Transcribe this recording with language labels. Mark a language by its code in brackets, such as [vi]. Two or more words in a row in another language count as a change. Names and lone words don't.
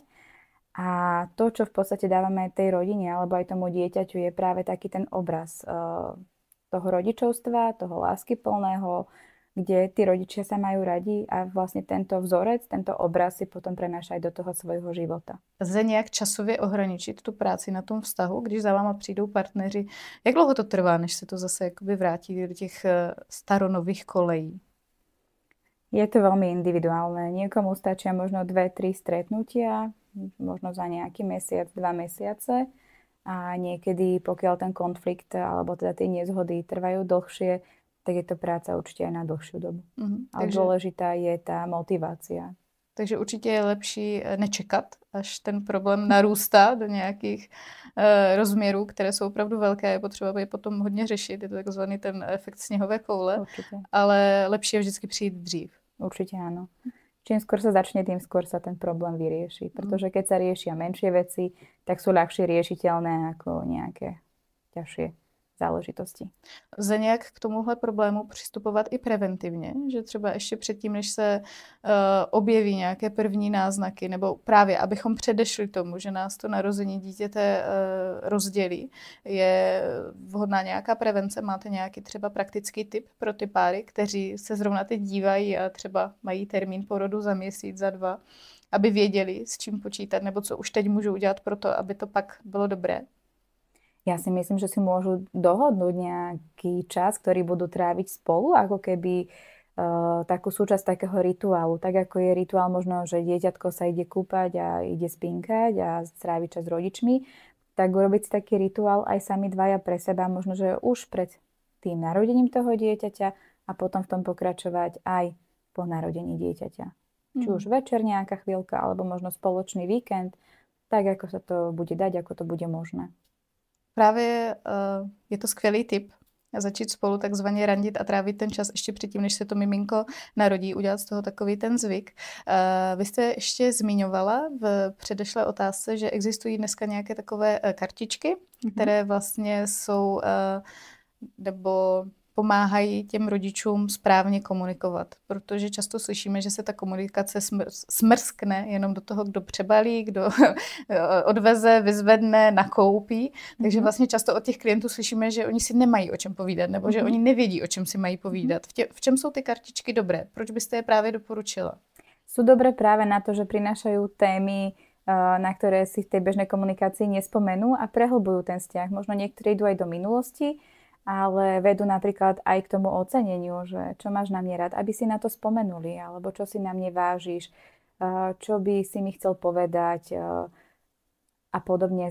[sk] A to, čo v podstate dávame tej rodine alebo aj tomu dieťaťu, je práve taký ten obraz toho rodičovstva, toho láskyplného, kde tí rodičia sa majú radi a vlastne tento vzorec, tento obraz si potom prenášají do toho svojho života. [cs] Lze nějak časově ohraničit tu práci na tom vztahu, když za váma přijdou partneři? Jak dlouho to trvá, než se to zase jakoby vrátí do těch staronových kolejí? [sk] Je to veľmi individuálne. Niekomu stačia možno 2-3 stretnutia, možno za nejaký mesiac, 2 mesiace. A niekedy, pokiaľ ten konflikt alebo teda tie nezhody trvajú dlhšie, tak je to práca určite aj na dlhšiu dobu. Ale dôležitá je tá motivácia. [cs] Takže určitě je lepší nečekat, až ten problém narůstá do nějakých rozměrů, které jsou opravdu velké. Je potřeba je potom hodně řešit. Je to takzvaný ten efekt sněhové koule. [sk] Určite. [cs] Ale lepší je vždycky přijít dřív. [sk] Určite áno. Čím skôr sa začne, tým skôr sa ten problém vyrieši. Pretože keď sa riešia menšie veci, tak sú ľahšie riešiteľné ako nejaké ťažšie záležitosti. [cs] Lze nějak k tomuhle problému přistupovat i preventivně, že třeba ještě předtím, než se objeví nějaké první náznaky, nebo právě abychom předešli tomu, že nás to narození dítěte rozdělí, je vhodná nějaká prevence? Máte nějaký třeba praktický tip pro ty páry, kteří se zrovna teď dívají a třeba mají termín porodu za měsíc, za 2, aby věděli, s čím počítat, nebo co už teď můžou udělat pro to, aby to pak bylo dobré? [sk] Ja si myslím, že si môžu dohodnúť nejaký čas, ktorý budú tráviť spolu, ako keby takú súčasť takého rituálu. Tak ako je rituál možno, že dieťatko sa ide kúpať a ide spinkať a stráviť čas s rodičmi, tak urobiť si taký rituál aj sami dvaja pre seba, možno, že už pred tým narodením toho dieťaťa a potom v tom pokračovať aj po narodení dieťaťa. Či už večer nejaká chvíľka, alebo možno spoločný víkend, tak ako sa to bude dať, ako to bude možné. [cs] Právě je to skvělý tip, začít spolu takzvaně randit a trávit ten čas ještě předtím, než se to miminko narodí, udělat z toho takový ten zvyk. Vy jste ještě zmiňovala v předešlé otázce, že existují dneska nějaké takové kartičky, které vlastně jsou nebo pomáhají těm rodičům správně komunikovat, protože často slyšíme, že se ta komunikace smrskne jenom do toho, kdo přebalí, kdo odveze, vyzvedne, nakoupí. Takže vlastně často od těch klientů slyšíme, že oni si nemají o čem povídat, nebo že oni nevědí, o čem si mají povídat. V čem jsou ty kartičky dobré? Proč byste je právě doporučila? [sk] Sú dobré práve na to, že prinášajú témy, na ktoré si v tej bežnej komunikácii nespomenú a prehlbujú ten vzťah. Možno niektorí idú aj do minulosti, ale vedú napríklad aj k tomu oceneniu, že čo máš na mne rád, aby si na to spomenuli, alebo čo si na mne vážiš, čo by si mi chcel povedať a podobne.